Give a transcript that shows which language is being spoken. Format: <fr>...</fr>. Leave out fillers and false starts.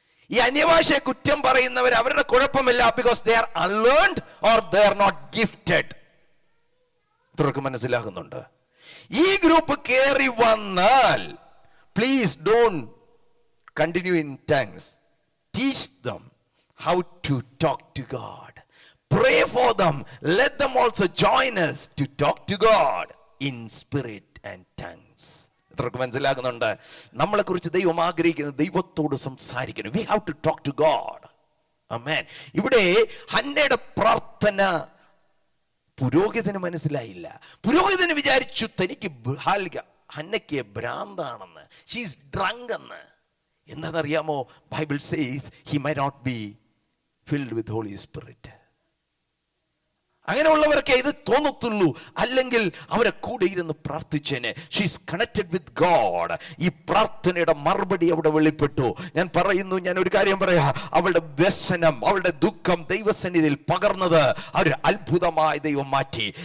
<ml>ഈ അന്യഭാഷയെ കുറ്റം പറയുന്നവർ അവരുടെ കുഴപ്പമില്ല,</ml> <en>Because they are unlearned or they are not gifted.</en> <ml>ഇത്രയൊക്കെ മനസ്സിലാകുന്നുണ്ട്? ഈ ഗ്രൂപ്പ് കയറി വന്നാൽ</ml> <en>Please don't continue in tongues. Teach them how to talk to God. Pray for them. Let them also join us to talk to God in spirit and tongues.</en> <ml>ഇത്രയൊക്കെ മനസ്സിലാകുന്നുണ്ട്? നമ്മളെ കുറിച്ച് ദൈവം ആഗ്രഹിക്കുന്നത് ദൈവത്തോട് സംസാരിക്കണം.</ml> <en>We have to talk to God.</en> <ml>Amen. ഇവിടെ ഹന്നയുടെ പ്രാർത്ഥന പുരോഹിതന് മനസ്സിലായില്ല. പുരോഹിതന് വിചാരിച്ചു തനിക്ക് ഹന്നയ്ക്ക് ഭ്രാന്താണെന്ന്,</ml> <en>she's drunk</en> <ml>എന്ന്. എന്താണെന്നറിയാമോ?</ml> <en>Bible says he might not be filled with Holy Spirit.</en> <ml>അങ്ങനെയുള്ളവർക്ക് ഇത് തോന്നത്തുള്ളൂ, അല്ലെങ്കിൽ അവരെ കൂടെ ഇരുന്ന് പ്രാർത്ഥിച്ചേനെ.</ml> <en>She's connected with God.</en> <ml>ഈ പ്രാർത്ഥനയുടെ മറുപടി അവിടെ വെളിപ്പെട്ടു. ഞാൻ പറയുന്നു, ഞാൻ ഒരു കാര്യം പറയാ, അവളുടെ വ്യസനം, അവളുടെ ദുഃഖം ദൈവസന്നിധിയിൽ പകർന്നത് ഒരു അത്ഭുതമായി ദൈവം മാറ്റി.</ml>